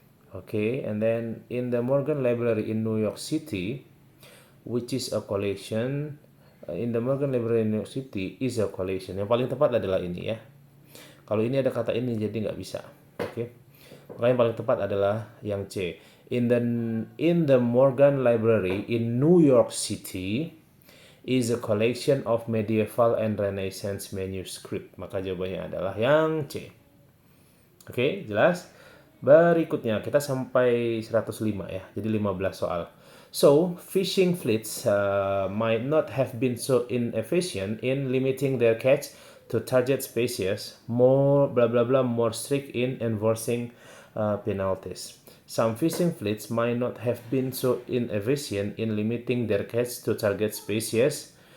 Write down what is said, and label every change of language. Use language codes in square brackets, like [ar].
[en] Okay, and then in the Morgan Library in New York City, which is a collection, in the Morgan Library in New York City is a collection. [id] Yang paling tepat adalah ini ya. Kalau ini ada kata ini jadi nggak bisa. Oke. Maka yang paling tepat adalah yang C. [en] In the Morgan Library in New York City is a collection of medieval and Renaissance manuscript. [id] Maka jawabannya adalah yang C. Oke, jelas? Berikutnya kita sampai 105 ya. Jadi 15 soal. [en] So, fishing fleets might not have been so inefficient in limiting their catch to target species, more blah blah blah, more strict in enforcing penalties. Some fishing fleets might not have been so inefficient in limiting their catch to target species.